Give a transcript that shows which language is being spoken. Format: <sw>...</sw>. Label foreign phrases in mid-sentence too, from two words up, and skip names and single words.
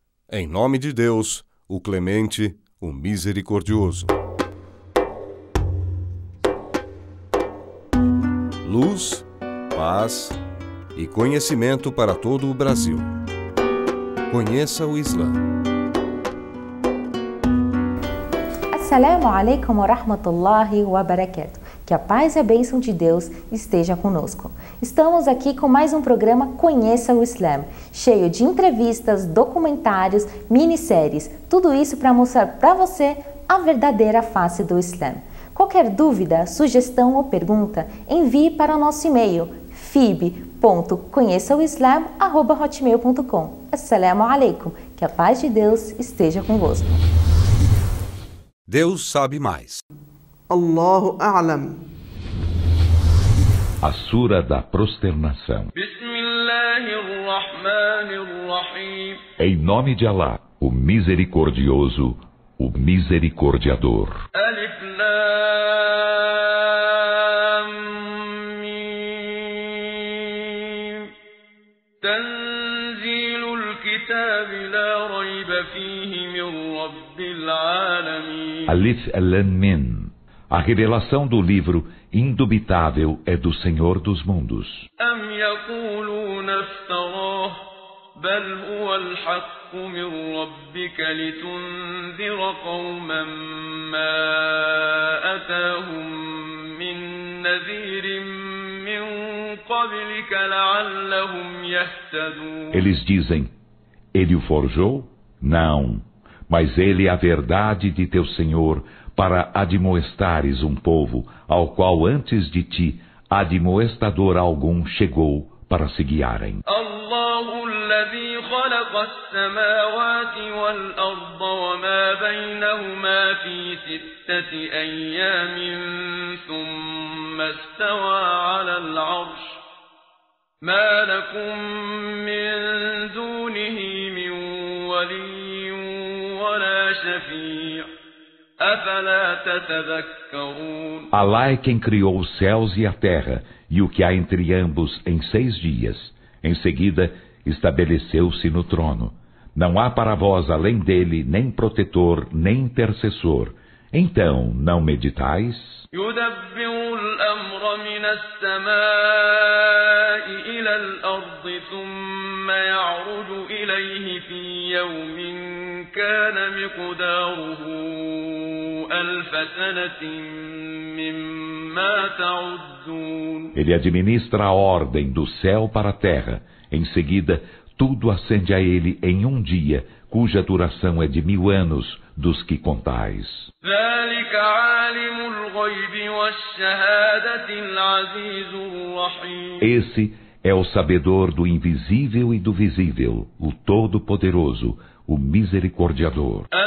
<pt>Em nome de Deus, o Clemente, o Misericordioso. Luz, paz e conhecimento para todo o Brasil. Conheça o Islã.</pt> <ar>السلام عليكم ورحمة الله وبركاته.</ar> <pt>Que a paz e a bênção de Deus esteja conosco. Estamos aqui com mais um programa Conheça o Islã, cheio de entrevistas, documentários, minisséries, tudo isso para mostrar para você a verdadeira face do Islã. Qualquer dúvida, sugestão ou pergunta, envie para o nosso e-mail fib.conheçaoislam@hotmail.com.</pt> <ar>السلام عليكم.</ar> <pt>Que a paz de Deus esteja convosco. Deus sabe mais.</pt> <ar>الله أعلم.</ar> <pt>A Sura da Prosternação. Em nome de Alá, o Misericordioso, o Misericordiador.</pt> <ar>ألف لام ميم. تنزيل الكتاب لا ريب فيه من رب العالمين. ألف لام ميم.</ar> <pt>A revelação do livro indubitável é do Senhor dos mundos.</pt> <ar>أم يقولون افتراه، بل هو الحق من ربك لتنذر قوما ما أتاهم من نذير من قبلك لعلهم يهتدون.</ar> <pt>Eles dizem, ele o forjou? Não, mas ele é a verdade de teu Senhor, para admoestares um povo ao qual antes de ti admoestador algum chegou para se guiarem.</pt> <ar>الله الذي خلق السماوات والأرض وما بينهما في ستة أيام ثم استوى على العرش ما لكم من دونه من ولي ولا شفيع'.</ar> <pt>Alá é quem criou os céus e a terra e o que há entre ambos em 6 dias. Em seguida, estabeleceu-se no trono. Não há para vós além dele nem protetor, nem intercessor. Então, não meditais?</pt> <ar>يدبر الأمر من السماء إلى الأرض ثم يعرج إليه في يوم كان مقداره 1000 سنة مما تعدون.</ar> <pt>Ele administra a ordem do céu para a terra. Em seguida, tudo ascende a ele em um dia, cuja duração é de 1000 anos dos que contais. Esse é o sabedor do invisível e do visível, o Todo-Poderoso, o Misericordiador.</pt>